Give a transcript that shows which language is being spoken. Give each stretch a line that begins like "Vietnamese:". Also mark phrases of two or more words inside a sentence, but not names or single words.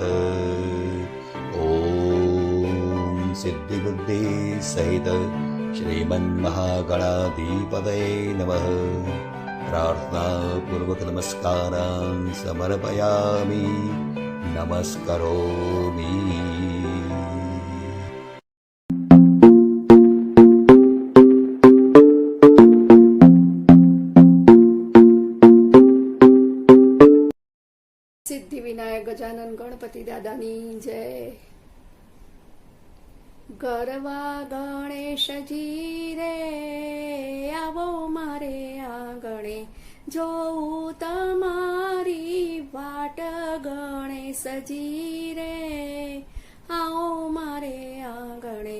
Sanskrit: ॐ सिद्धिबुद्धिसहित श्रीमन्महागणाधिपतये नमः। प्रार्थनापूर्वक नमस्कारान् समर्पयामि, नमस्करोमि।
Gujarati: સિદ્ધિવિનાયક ગજાનન ગણપતિ દાદાની જય. ગરવા ગણેશજી રે આવો મારે આંગણે, જોઉં તમારી વાટ ગણેશજી રે આવો મારે આંગણે.